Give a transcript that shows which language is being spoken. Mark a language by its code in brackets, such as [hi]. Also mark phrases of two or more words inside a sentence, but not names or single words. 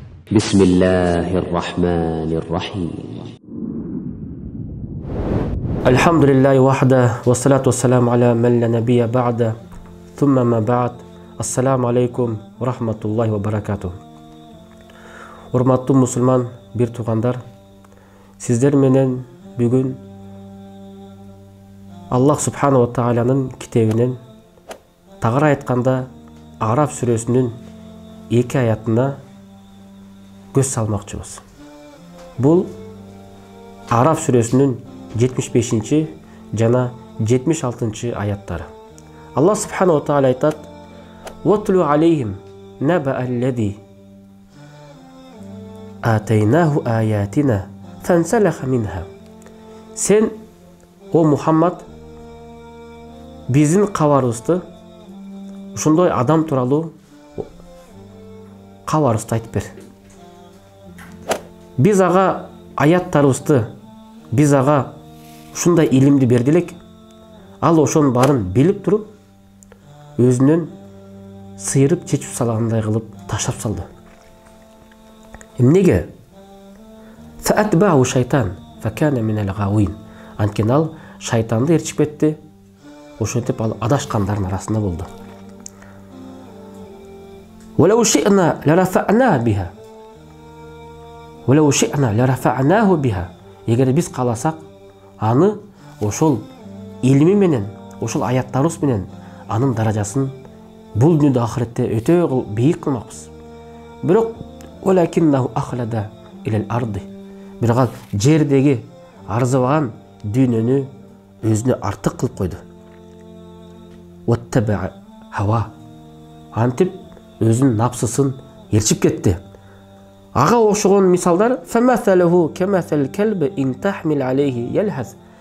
[ar] بسم الله الرحمن الرحيم الحمد لله وحده والصلاة والسلام على من لا نبي بعد ثم ما بعد السلام عليكم ورحمة الله وبركاته. [ky] Урматтуу мусулман бир туугандар, сиздер менен бүгүн Аллах [ar] سبحانه وتعالى [ky] китебинен тагыра айтканда Араф сүрөсүнүн 2 аятына көз салмакчыбыз. Бул Араф сүрөсүнүн 75 жана 76 аяттары. [ar] الله سبحانه وتعالى айтат: "واتل عليهم نبأ الذي آتيناه آياتنا فانسلخ منها." [ky] Сен, о Мухаммад, биздин кабарыбызды, ошондой адам тууралуу кабарыбызды айтып бер. Биз ага аяттарыбызды, биз ага ушундай илимди бердилек, ал ошонун баарын билип туруп, өзүнөн сыйырып чечип салгандай кылып таштап салды. Эмнеге? [ar] فأتبعه الشيطان فكان من الغاوين. [ky] Анткени ал шайтанды ээрчип кетти, ошентип ал адашкандардын арасында болду. [ar] ولو شئنا لرفعنا بها. ولو شئنا لرفعناه بها. [ky] Эгер биз кааласак, аны ошол илими менен, ошол аяттарыбыз менен анын даражасын бул дүйнөдө ахиретте өтө бийик кылмакпыз. Бирок [ar] ولكنه أخلد إلى الأرض. [ky] Бирок жердеги арзыбаган дүйнөнү өзүнө артык кылып койду. [ar] واتبع هواه. [ky] Антип өзүнүн напсысын ээрчип кетти. Ага окшогон мисалдар: [ar] فمثله كمثل الكلب إن تحمل عليه يلهث.